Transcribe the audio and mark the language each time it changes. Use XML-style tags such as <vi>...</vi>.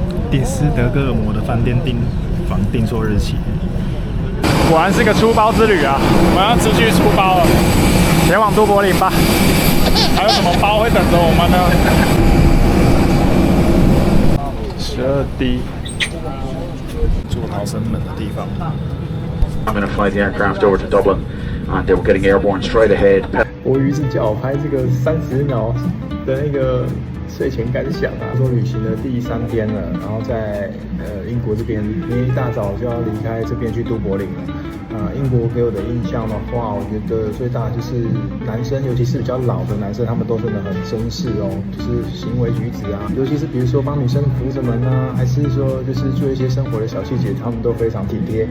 <zh>訂斯德哥爾摩的飯店訂錯日期，果然是個出包之旅啊！我們要持續出包了，前往都柏林吧。還有什麼包會等着我們呢？12D 做逃生門的地方。</zh> <en>I'm going to fly the aircraft over to Dublin, and they were getting airborne straight ahead.</en> <zh>我于是叫我拍這個30秒的那個睡前感想啊，說旅行的第3天了，然後在英國這邊，明天一大早就要離開這邊去都柏林了。英國給我的印象的話，我覺得最大就是男生，尤其是比較老的男生，他們都真的很紳士哦，就是行為舉止啊，尤其是比如說幫女生扶着門啊，還是說就是做一些生活的小細節，他們都非常體貼。</zh>